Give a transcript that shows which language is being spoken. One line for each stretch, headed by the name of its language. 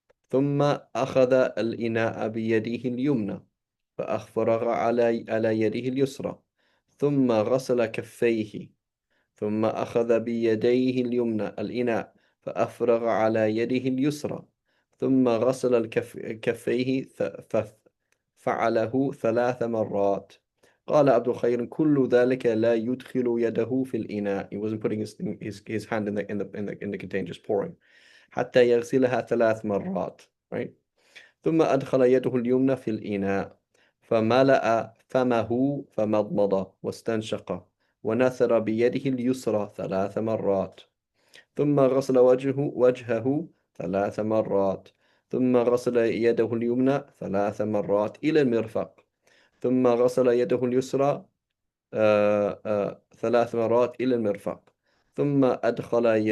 Arabic: ثم أخذ الإناء بيده اليمنى فأفرغ على يده اليسرى ثم غسل كفيه ثم أخذ بيديه اليمنى الإناء فأفرغ على يده اليسرى ثم غسل كفيه ففعله 3 مرات. قال عبد الخير كل ذلك لا يدخل يده في الإناء.
English: He wasn't putting his hand in the container, just pouring.
Arabic: حتى يغسلها 3 مرات.
English: Right?
Arabic: ثم أدخل يده اليمنى في الإناء فملأ فمه فمضمض واستنشق ونثر بيده اليسرى 3 مرات ثم غسل وجهه 3 مرات ثم غسل يده اليمنى 3 مرات إلى المرفق ثم غسل يده اليسرى 3 مرات إلى المرفق ثم أدخل